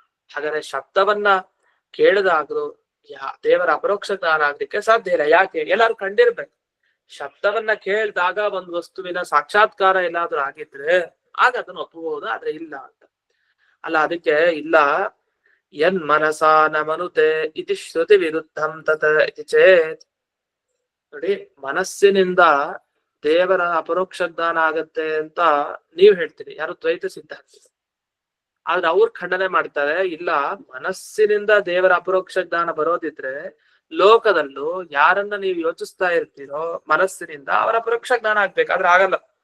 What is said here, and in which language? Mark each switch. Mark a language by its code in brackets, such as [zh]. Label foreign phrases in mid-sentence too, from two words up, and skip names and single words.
[kn] ಹಾಗಾದ್ರೆ ಶಬ್ದವನ್ನ ಕೇಳಿದಾಗ್ಲೂ ದೇವರ ಅಪರೋಕ್ಷ ಜ್ಞಾನ ಆಗ್ಲಿಕ್ಕೆ ಸಾಧ್ಯ ಇಲ್ಲ. ಯಾಕೆ? ಎಲ್ಲಾರು ಕಂಡಿರ್ಬೇಕು. ಶಬ್ದವನ್ನ ಕೇಳಿದಾಗ ಒಂದು ವಸ್ತುವಿನ ಸಾಕ್ಷಾತ್ಕಾರ ಎಲ್ಲಾದ್ರೂ ಆಗಿದ್ರೆ ಆಗ ಅದನ್ನು ಒಪ್ಪಬಹುದು, ಆದ್ರೆ ಇಲ್ಲ ಅಂತ ಅಲ್ಲ. ಅದಕ್ಕೆ ಇಲ್ಲ, [sa] ಯನ್ ಮನಸಾ ನ ಮನುತೆ ಇತಿ ಶ್ರುತಿ ವಿರುದ್ಧಂ ತತ್ ಇತಿ ಚೇತ್. [kn] ನೋಡಿ, ಮನಸ್ಸಿನಿಂದ ದೇವರ ಅಪರೋಕ್ಷ ಜ್ಞಾನ ಆಗತ್ತೆ ಅಂತ ನೀವ್ ಹೇಳ್ತೀರಿ, ಯಾರು ದ್ವೈತ ಸಿದ್ಧಾಂತ. ಆದ್ರೆ ಅವ್ರು ಖಂಡನೆ ಮಾಡ್ತಾರೆ, ಇಲ್ಲ, ಮನಸ್ಸಿನಿಂದ ದೇವರ ಅಪರೋಕ್ಷ ಜ್ಞಾನ ಬರೋದಿದ್ರೆ ಲೋಕದಲ್ಲೂ ಯಾರನ್ನ ನೀವು ಯೋಚಿಸ್ತಾ ಇರ್ತೀರೋ ಮನಸ್ಸಿನಿಂದ ಅವರ ಅಪರೋಕ್ಷ ಜ್ಞಾನ ಆಗ್ಬೇಕಾದ್ರೆ ಆಗಲ್ಲ.